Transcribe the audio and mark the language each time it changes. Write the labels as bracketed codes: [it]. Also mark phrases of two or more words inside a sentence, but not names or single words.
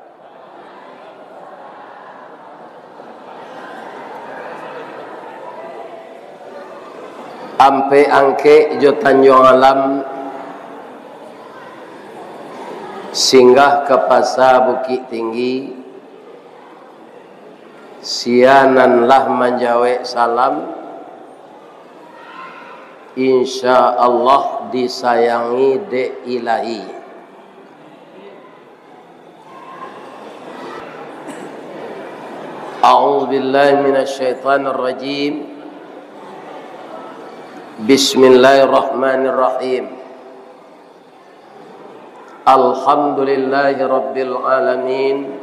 [min] Ampe angke jo Tanjung Alam singgah ke pasar Bukit Tinggi, siananlah menjawab salam, [ar] إن شاء الله [min] disayangi de ilahi. [ar] أعوذ بالله من الشيطان الرجيم. بسم الله الرحمن الرحيم. الحمد لله رب العالمين.